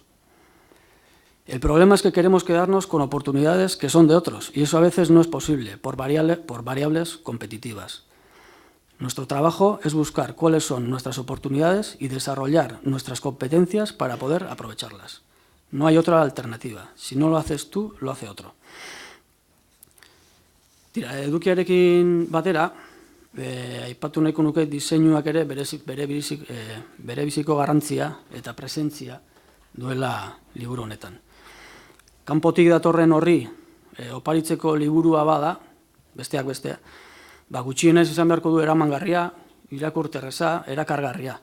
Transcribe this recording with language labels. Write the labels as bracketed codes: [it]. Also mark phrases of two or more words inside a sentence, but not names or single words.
[es] El problema es que queremos quedarnos con oportunidades que son de otros, y eso a veces no es posible por variables competitivas. Nuestro trabajo es buscar cuáles son nuestras oportunidades y desarrollar nuestras competencias para poder aprovecharlas. No hay otra alternativa. Si no lo haces tú, lo hace otro. [eu] Edukiarekin batera, aipatu nahiko nuke diseinuak ere bere biziko garrantzia eta presentzia duela liburu honetan. Kanpotik datorren horri oparitzeko liburua bada, besteak bestea, gutxienez izan beharko du eramangarria, irakurterreza, erakargarria.